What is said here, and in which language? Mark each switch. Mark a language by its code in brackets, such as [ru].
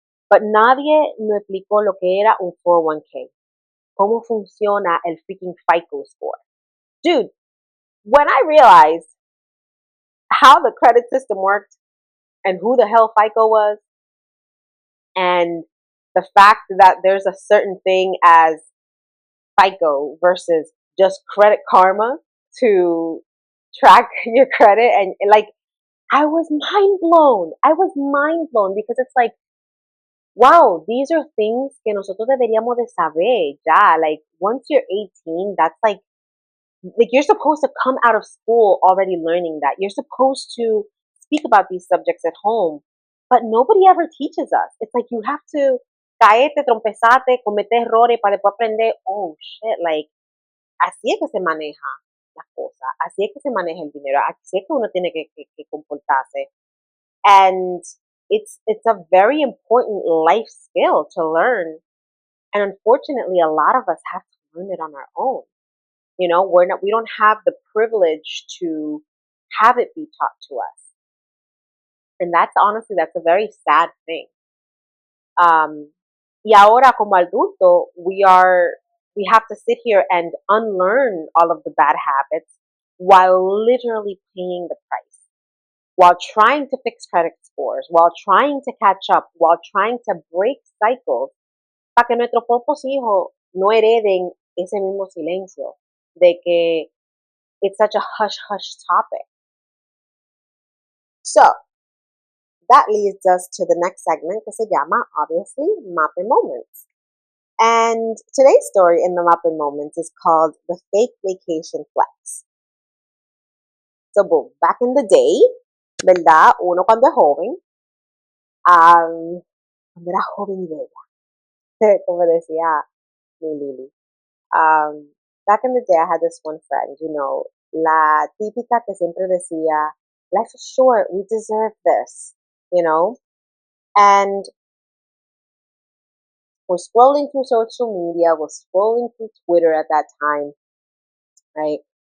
[en] But [es] nadie nos explicó lo que era un 401k. Cómo funciona el freaking FICO score. [en] Dude, when I realized how the credit system worked and who the hell FICO was, and the fact that there's a certain thing as FICO versus just Credit Karma to track your credit, and like, I was mind blown. I was mind blown, because it's like, wow, these are things [es] que nosotros deberíamos de saber ya. [en] Like, once you're 18, that's like you're supposed to come out of school already learning that. You're supposed to speak about these subjects at home, but nobody ever teaches us. It's like you have to [es] caerte, trompezate, comete errores para después aprender. [en] Oh shit, like, [es] así es que se maneja las cosas, así es que se maneja el dinero, así es que uno tiene que comportarse. [en] And it's a very important life skill to learn. And unfortunately, a lot of us have to learn it on our own. We don't have the privilege to have it be taught to us. And that's a very sad thing. [es] Y ahora como adulto, [en] we have to sit here and unlearn all of the bad habits while literally paying the price, while trying to fix credit scores, while trying to catch up, while trying to break cycles, [es] para que nuestros propios hijos no hereden ese mismo silencio de que [en] it's such a hush-hush topic. So, that leads us to the next segment, [es] que se llama, [en] obviously, MAPE Moments. And today's story in the MAPE Moments is called The Fake Vacation Flex. So, boom, back in the day, [es] ¿verdad? Uno cuando es joven, cuando era joven y bella, como decía mi Lili. [en] Back in the day, I had this one friend, [es] la típica que siempre decía, [en] life is short, we deserve this, and was scrolling through social media, was scrolling through Twitter at that time, right?